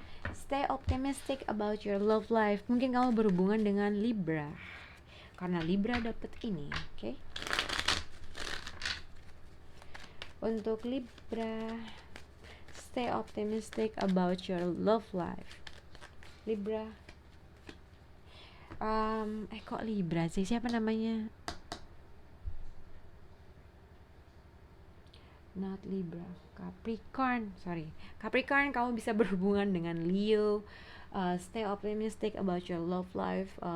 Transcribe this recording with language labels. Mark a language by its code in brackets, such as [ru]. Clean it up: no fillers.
[en] Stay optimistic about your love life. [id] Mungkin kamu berhubungan dengan Libra. Karena Libra dapet ini, oke? Okay? [en] Untuk Libra, stay optimistic about your love life. Libra. [id] Kok Libra sih? Siapa namanya? [en] Not Libra, Capricorn, sorry. [id] Capricorn, kamu bisa berhubungan dengan Leo. [en] Stay optimistic about your love life.